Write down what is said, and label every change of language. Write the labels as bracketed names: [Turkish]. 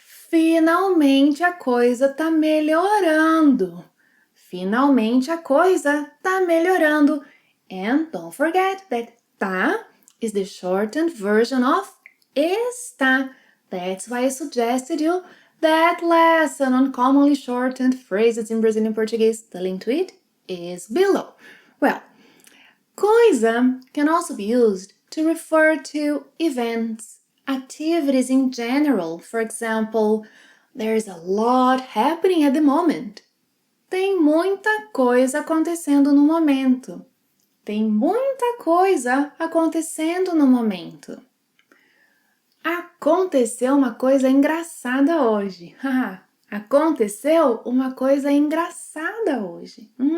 [Portuguese] Finalmente a coisa tá melhorando. Finalmente a coisa tá melhorando. [English] And don't forget that tá is the shortened version of está. That's why I suggested you that lesson on commonly shortened phrases in Brazilian Portuguese. The link to it is below. Well, coisa can also be used to refer to events, activities in general. For example, there's a lot happening at the moment. [Portuguese] Tem muita coisa acontecendo no momento. Tem muita coisa acontecendo no momento. Aconteceu uma coisa engraçada hoje. Aconteceu uma coisa engraçada hoje.